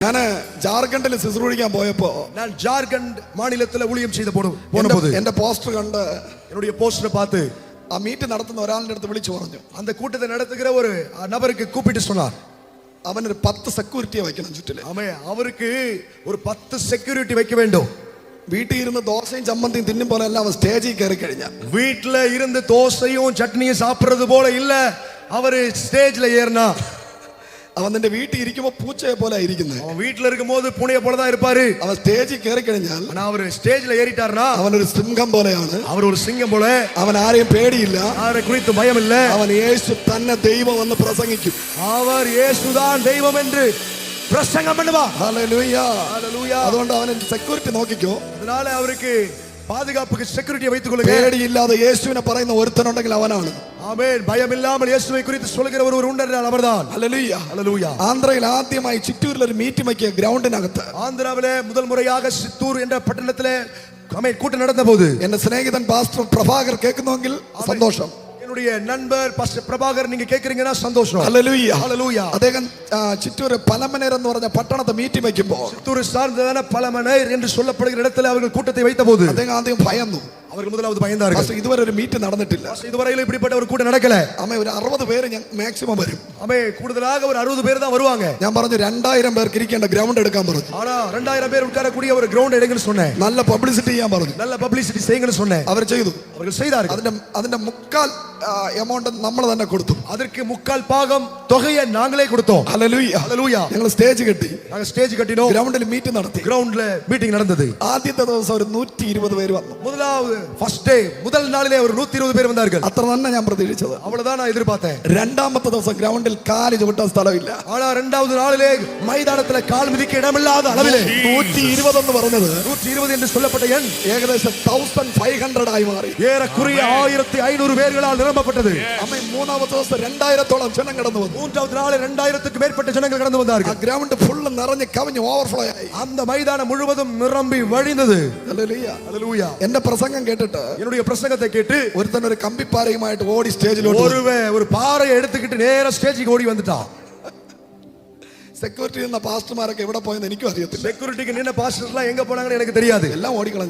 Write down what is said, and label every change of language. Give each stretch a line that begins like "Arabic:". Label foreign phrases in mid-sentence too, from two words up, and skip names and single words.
Malayalam: ഞാൻ ജാർഖണ്ഡിൽ ശുശ്രൂഷിക്കാൻ പോയപ്പോ
Tamil: நான் ஜார்க்கண்ட் மாநிலத்துல ஊழியம் செய்த போது
Malayalam: എന്റെ പോസ്റ്റർ കണ്ട്
Tamil: என்னுடைய போஸ்டரை பார்த்து
Malayalam: ആ മീറ്റ് നടത്തുന്ന ഒരാളുടെ അടുത്ത് വിളിച്ചു പറഞ്ഞു.
Tamil: அந்த கூட்டத்தை நடத்துகிற ஒரு நபருக்கு கூப்பிட்டு சொன்னார்,
Malayalam: അവനൊരു 10 സെക്യൂരിറ്റിയെ വയ്ക്കണം ചുറ്റില്.
Tamil: அவருக்கு ஒரு 10 செக்யூரிட்டி வைக்க வேண்டும்.
Malayalam: വീട്ടിൽ ഇരുന്ന് ദോശയും ചമ്മന്തിയും തിന്നും പോലെ അല്ല അവൻ സ്റ്റേജിൽ കയറി കഴിഞ്ഞാൽ.
Tamil: வீட்டுல இருந்து தோசையும் சட்னியும் சாப்பிடுறது போல இல்ல, அவரு ஸ்டேஜ்ல ஏறினா
Malayalam: അവൻ നിന്റെ വീട്ടിൽ ഇരിക്കുമ്പോ പൂച്ചയെ പോലെ ഇരിക്കുന്നത്.
Tamil: அவன் வீட்டுல இருக்கும்போது பூனையை போலதான் இருப்பாரு.
Malayalam: അവൻ സ്റ്റേജിൽ കയറി കഴിഞ്ഞാൽ
Tamil: அவரு ஸ்டேஜ்ல ஏறிட்டாருன்னா
Malayalam: അവനൊരു സിംഹം പോലെയാണ്.
Tamil: அவர் ஒரு சிங்கம் போல.
Malayalam: അവൻ ആരെയും പേടിയില്ല,
Tamil: ആരെ குறித்து பயம் இல்ல.
Malayalam: അവൻ യേശു തന്നെ ദൈവം എന്ന് പ്രസംഗിക്കും.
Tamil: அவர் இயேசுதான் தெய்வம் என்று பிரசங்கம் பண்ணுவார்.
Malayalam: ഹല്ലേലൂയ, ഹല്ലേലൂയ. അതുകൊണ്ട് അവൻ സെക്യൂരിറ്റി നോക്കിക്കോ.
Tamil: அதனால அவருக்கு பாதுகாப்புக்கு செக்யூரிட்டியை வைத்துக் கொள்ளுங்க.
Malayalam: പേടിയില്ലാതെ യേശുവിനെ പറയുന്ന ഒരുത്തനുണ്ടെങ്കിൽ അവനാണ്.
Tamil: ஆமென். பயம் இல்லாமல் இயேசுவை குறித்து சொல்கிற ஒரு உண்டர் அவர்தான்.
Malayalam: ഹല്ലേലൂയ, ഹല്ലേലൂയ. ആന്ധ്രയിൽ ആദ്യമായി ചിറ്റൂരിൽ ഒരു മീറ്റ് വയ്ക്കിയ ഗ്രൗണ്ടിനകത്ത്,
Tamil: ആന്ധ്രാവിലെ முதல் முறையாக சித்தூர் என்ற பட்டணத்திலே கூட்டம் நடந்த போது
Malayalam: എന്റെ സ്നേഹിതൻ പാസ്റ്റർ പ്രഭാകർ കേൾക്കുന്നുവെങ്കിൽ സന്തോഷം.
Tamil: என்னுடைய நண்பர் பாஸ்டர் பிரபாகர் நீங்க கேக்குறீங்கன்னா சந்தோஷம்.
Malayalam: ഹല്ലേലൂയ, ഹല്ലേലൂയ. അദ്ദേഹം ചിറ്റൂർ പലമനേർ എന്ന് പറഞ്ഞ പട്ടണത്തെ മീറ്റ് വയ്ക്കുമ്പോൾ,
Tamil: சித்தூர் சார்ந்ததான பலமனைர் என்று சொல்லப்படுகிற இடத்துல அவர்கள் கூட்டத்தை வைத்த போது
Malayalam: അദ്ദേഹം ആദ്യം ഭയന്നു.
Tamil: அவர்கள் முதலாவது பயந்தார்கள்.
Malayalam: ഇതുവരെ ഒരു മീറ്റ് നടന്നിട്ടില്ല.
Tamil: இதுவரையிலும் இப்படிப்பட்ட ஒரு கூட்டம் நடக்கல.
Malayalam: ഒരു 60 പേര് മാക്സിമം വരും.
Tamil: கூடுதலாக ஒரு 60 பேர் தான் வருவாங்க.
Malayalam: ഞാൻ പറഞ്ഞു 2000 പേർക്ക് ഇരിക്കേണ്ട ഗ്രൗണ്ട് എടുക്കാൻ പറഞ്ഞു.
Tamil: ஆனா 2000 பேர் உட்காரக்கூடிய ஒரு கிரவுண்ட் எடுங்கன்னு சொன்னேன்.
Malayalam: നല്ല പബ്ലിസിറ്റി ചെയ്യാൻ പറഞ്ഞു.
Tamil: நல்ல பப்ளிசிட்டி செய்யுங்கன்னு சொன்னேன்.
Malayalam: അവർ ചെയ്തു.
Tamil: அவர்கள் செய்தார்கள்.
Malayalam: അതിന്റെ മുക്കാൽ എമൗണ്ട് നമ്മൾ തന്നെ കൊടുത്തു.
Tamil: அதற்கு முக்கால் பாகம் தொகையை நாங்களே கொடுத்தோம்.
Malayalam: ഹല്ലേലൂയ, ഹല്ലേലൂയ. ഞങ്ങൾ സ്റ്റേജ് കെട്ടി,
Tamil: நாங்க ஸ்டேஜ் கட்டினோம்.
Malayalam: ഗ്രൗണ്ടിൽ മീറ്റ് നടത്തി.
Tamil: கிரவுண்ட்ல மீட்டிங் நடந்தது.
Malayalam: ആദ്യത്തെ ദിവസം ഒരു 120 പേര് വന്നു.
Tamil: முதலாவது
English: first day
Tamil: முதல் நாளிலே ஒரு 120 பேர் வந்தார்கள்.
Malayalam: അത്ര തന്നെ ഞാൻ പ്രതീക്ഷിച്ചത്.
Tamil: அவ்வளவுதான் நான் எதிர்பார்த்தேன்.
Malayalam: രണ്ടാമത്തെ ദിവസം ഗ്രൗണ്ടിൽ കാല് ചവിട്ടാൻ സ്ഥലമില്ല.
Tamil: ஆனா இரண்டாவது நாளிலே மைதானத்துல கால் மிதிக்க இடமில்லாத அளவிலே
Malayalam: 120 എന്ന് പറഞ്ഞത്
Tamil: 120 என்று சொல்லப்பட்ட எண்
Malayalam: ഏകദേശം 1500 ആയി മാറി.
Tamil: ஏறக்குறைய 1500 பேர்களால் நிரம்பப்பட்டது.
Malayalam: മൂന്നാമത്തെ ദിവസം 2000-ഓളം ജനം കടന്നു വന്നു.
Tamil: மூன்றாவது நாள் 2000க்கு மேற்பட்ட ஜனங்கள் கடந்து வந்தார்கள்.
Malayalam: ഗ്രൗണ്ട് ഫുള്ള് നിറഞ്ഞ് കവിഞ്ഞ് ഓവർഫ്ലോ ആയി.
Tamil: அந்த மைதானம் முழுவதும் நிரம்பி வழிந்தது.
Malayalam: ഹല്ലേലൂയ, ഹല്ലേലൂയ. എന്റെ പ്രസംഗം കേട്ടിട്ട്
Tamil: என்னுடைய பிரசங்கத்தை கேட்டு
Malayalam: ഒരുത്തൻ ഒരു കമ്പിപ്പാരയുമായിട്ട് ഓടി സ്റ്റേജിലോട്ട്.
Tamil: ஒரு பாறையை எடுத்துக்கிட்டு நேரா ஸ்டேஜுக்கு ஓடி வந்துட்டான்.
Malayalam: സെക്യൂരിറ്റി നിന്ന പാസ്റ്റർമാരൊക്കെ എവിടെ പോയെന്ന് എനിക്കും അറിയത്തില്ല.
Tamil: செக்யூரிட்டிக்கு நின்ன பாஸ்டர்லாம் எங்க போனாங்கன்னு எனக்கு தெரியாது.
Malayalam: എല്ലാം ഓടിക്കളഞ്ഞു.